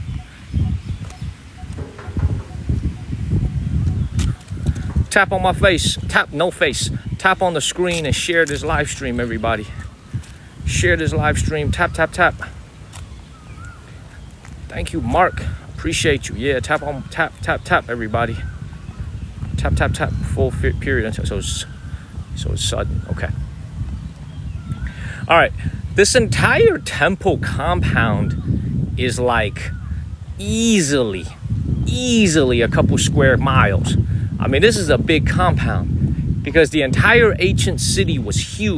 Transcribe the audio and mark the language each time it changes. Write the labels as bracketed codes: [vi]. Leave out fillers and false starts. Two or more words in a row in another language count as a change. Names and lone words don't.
[en] Tap on my face. Tap, no face. Tap on the screen and share this live stream, everybody. Share this live stream. Tap, tap, tap. Thank you, Mark. Appreciate you. Yeah, tap on, tap, tap, tap, everybody. Tap, tap, tap. Full period. So it's sudden. Okay. All right. This entire temple compound is like easily a couple square miles. I mean, this is a big compound because the entire ancient city was huge.